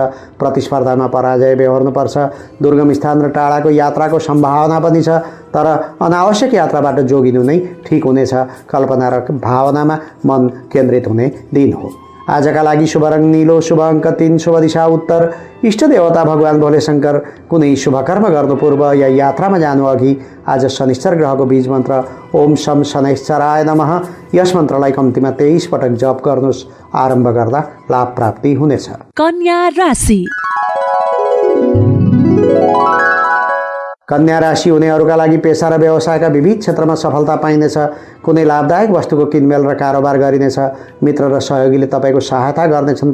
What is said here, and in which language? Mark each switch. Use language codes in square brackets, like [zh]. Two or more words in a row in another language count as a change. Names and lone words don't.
[ne] प्रतिस्पर्धामा पराजय बेहोर्नुपर्छ। दुर्गम स्थान र टाढाको यात्राको सम्भावना पनि छ, तर अनावश्यक यात्राबाट जोगिनु नै ठिक हुनेछ। कल्पना र भावनामा मन केन्द्रित हुने दिन हो। आजका लागि शुभ रङ नीलो, शुभ अङ्क 3, शुभ दिशा उत्तर। इष्ट देवता भगवान भोले शङ्कर। कुनै शुभकर्म गर्नु पूर्व या यात्रामा जानुअघि आज शनिश्चर ग्रहको बीज मन्त्र [sa] ओम शम शनैश्चराय नमः [ne] यस मन्त्रलाई कम्तीमा 23 पटक जप गर्नुहोस्। आरम्भ गर्दा लाभ प्राप्ति हुनेछ। कन्या राशि। कन्या राशि हुनेहरूका लागि पेसा र व्यवसायका विविध क्षेत्रमा सफलता पाइनेछ। कुनै लाभदायक वस्तुको किनमेल र कारोबार गरिनेछ। मित्र र सहयोगीले तपाईँको सहायता गर्नेछन्।